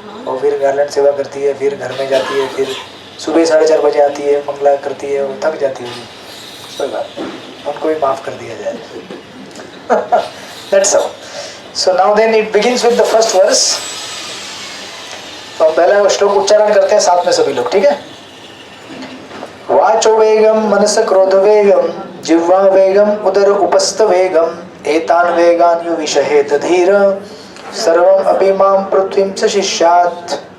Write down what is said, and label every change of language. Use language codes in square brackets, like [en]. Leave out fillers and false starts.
[hi] और फिर गार्लैंड सेवा करती है, फिर घर में जाती है, फिर सुबह 4:30 बजे आती है, मंगला करती है, वो थक जाती है, कोई बात नहीं, उनको भी माफ़ कर दिया जाए। [en] That's all. So now then it begins with the first verse. [hi] तो हम पहला श्लोक उच्चारण करते हैं साथ में सभी लोग, ठीक है? [sa] वाचो वेगम मनस क्रोध वेगम जिह्वा वेगम उदर उपस्थ वेगम एतान वेगान यु विषहेत धीर सर्वम अपि माम पृथ्वीं च शिष्यात्।